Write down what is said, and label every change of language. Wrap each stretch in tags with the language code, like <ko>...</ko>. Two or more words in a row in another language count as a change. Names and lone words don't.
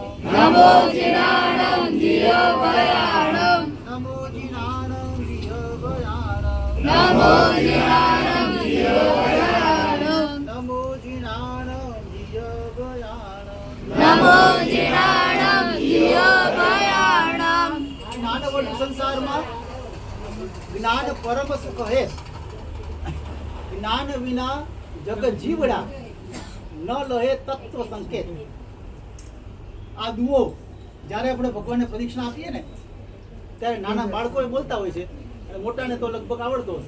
<pra>नमो जिनाणं जियो भयाणं नमो जिनाणं जियो भयाणं नमो जिनाणं जियो भयाणं नमो जिनाणं जियो भयाणं नमो जिनाणं जियो भयाणं</pra> <gu>જ્ઞાનવડ સંસારમાં જ્ઞાન પરમ સુખ હે જ્ઞાન વિના જગ જીવડા ન લહે તત્વ સંકેત. આ દુઓ જ્યારે આપણે ભગવાનને પ્રદક્ષિણા આપીએ ને ત્યારે નાના બાળકો એ બોલતા હોય છે અને મોટાને તો લગભગ આવડતો હશે.</gu>